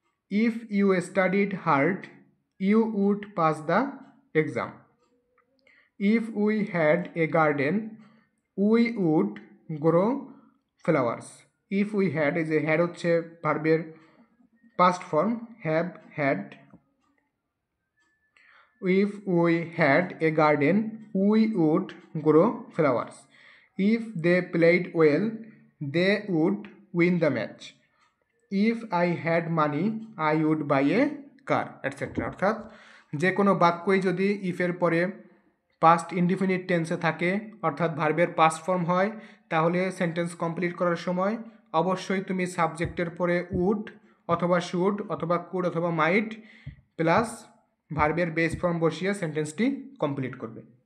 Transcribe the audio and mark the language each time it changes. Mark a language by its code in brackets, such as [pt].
[en] If you studied hard you would pass the exam. If we had a garden we would grow flowers. If we had, [bn] এই যে had হচ্ছে ভার্বের past form, have, had. [en] If we had a garden, we would grow flowers. If they played well, they would win the match. If I had money, I would buy a car, etc. [bn] অর্থাৎ যে কোনো বাক্যই যদি ইফের পরে past indefinite টেন্সে থাকে, অর্থাৎ ভার্বের পাস্ট ফর্ম হয়, তাহলে সেন্টেন্স কমপ্লিট করার সময় অবশ্যই তুমি সাবজেক্টের পরে উড অথবা শুড অথবা কুড অথবা মাইট প্লাস ভার্বের বেস ফর্ম বসিয়ে সেন্টেন্সটি কমপ্লিট করবে।